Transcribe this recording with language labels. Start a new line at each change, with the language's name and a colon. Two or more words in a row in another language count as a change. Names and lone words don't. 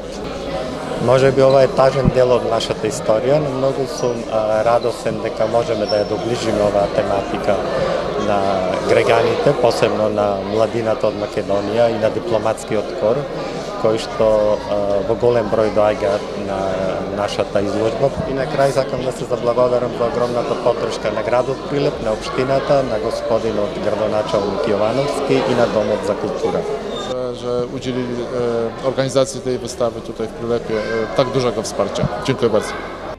Macedonian: Може би ова е тажен дел од нашата историја, но многу сум радосен дека можеме да ја доближиме оваа тематика на граѓаните, посебно на младината од Македонија и на дипломатскиот кор, кои што во голем број доаѓаат на нашата изложба. И на крај сакам да се заблагодарам за огромната поддршка на градот Прилеп, на општината, на господинот градоначалник Jovanovski и на Домот за Култура.
Polish: Że udzielili organizacji tej wystawy tutaj w Prilepie tak dużego wsparcia. Dziękuję bardzo.